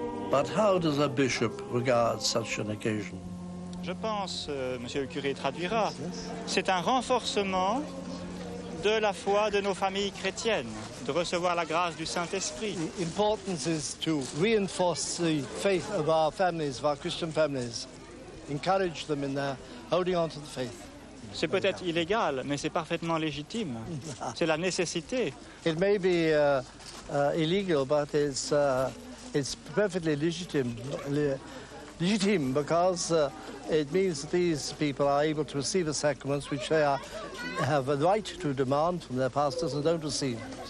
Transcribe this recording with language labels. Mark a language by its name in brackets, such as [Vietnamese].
[English] But how does a bishop regard such an occasion? [French] Je pense, monsieur le curé traduira, c'est un renforcement de la foi de nos familles chrétiennes, de recevoir la grâce du Saint-Esprit. [English] The importance is to reinforce the faith of our families, of our Christian families, encourage them in their holding on to the faith. [French] C'est peut-être illégal, mais c'est parfaitement légitime. C'est la nécessité. [English] It may be illegal, but it's perfectly legitimate because it means that these people are able to receive the sacraments which they have a right to demand from their pastors and don't receive.